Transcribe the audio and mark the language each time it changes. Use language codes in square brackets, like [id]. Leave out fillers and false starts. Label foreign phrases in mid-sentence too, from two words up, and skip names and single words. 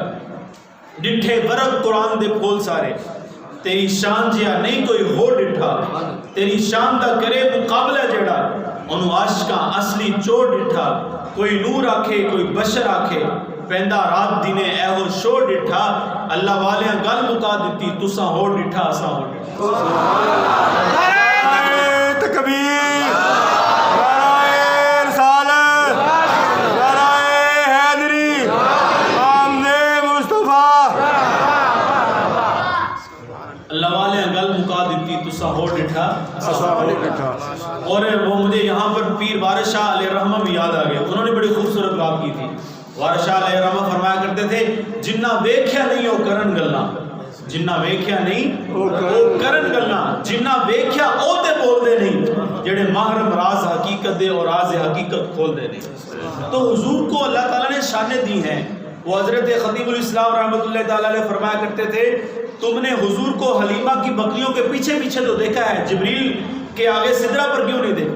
[pa] ڈٹھے ورق قرآن دے پھول سارے، تیری شان جیا نہیں کوئی ہو ڈٹھا، تیری شان دا کرے مقابلہ جڑا، انہوں عاشقاں اصلی چوڑ ڈٹھا، کوئی نور آکھے کوئی بشر آکھے، پیندا رات دینے اے ہو شو ڈٹھا، اللہ والیاں گل مکا دیتی تساں ہو ڈٹھا اساں ہو ڈٹھا۔ [ur] تکبیر، نعرہ رسالت، نعرہ حیدری، آمد مصطفیٰ۔ [pa] اللہ والے گل مکا دیتی تساں ہو ڈٹھا اساں ہو ڈٹھا۔ [ur] اور وہ مجھے یہاں پر پیر وارث شاہ علیہ الرحمہ بھی یاد آ گئے، انہوں نے بڑی خوبصورت بات کی تھی۔ وارث شاہ علیہ الرحمہ فرمایا کرتے تھے [pa] جنہ ویکھیا نہیں او کرن گلاں، جنہ ویکھیا نہیں او کرن گلاں، جنہ ویکھیا او تے بول دے نہیں، جڑے محرم راز حقیقت دے اور راز حقیقت کھول دے نہیں۔ [ur] تو حضور کو اللہ تعالیٰ نے شانیں دی ہیں۔ وہ حضرت خطیب الاسلام رحمۃ اللہ تعالیٰ علیہ فرمایا کرتے تھے تم نے حضور کو حلیمہ کی بکریوں کے پیچھے پیچھے تو دیکھا ہے، جبریل کے آگے سدرہ پر کیوں نہیں دیکھتے؟